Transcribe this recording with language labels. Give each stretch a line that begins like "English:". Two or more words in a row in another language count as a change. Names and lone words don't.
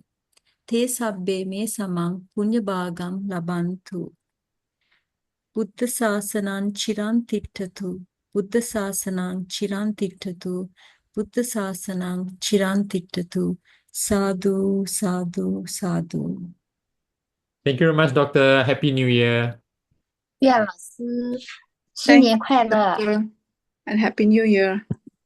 Pali: Te sabbe me samang punya bhagam labantu. Buddha sasanang chiran tittatu. Buddha sasanang chiran tittatu. Buddha sasanang chiran tittatu. Sadhu, sadhu, sadhu.
English: Thank you very much, Doctor. Happy New Year.
Chinese: 愿老师新年快乐。
English: And Happy New Year.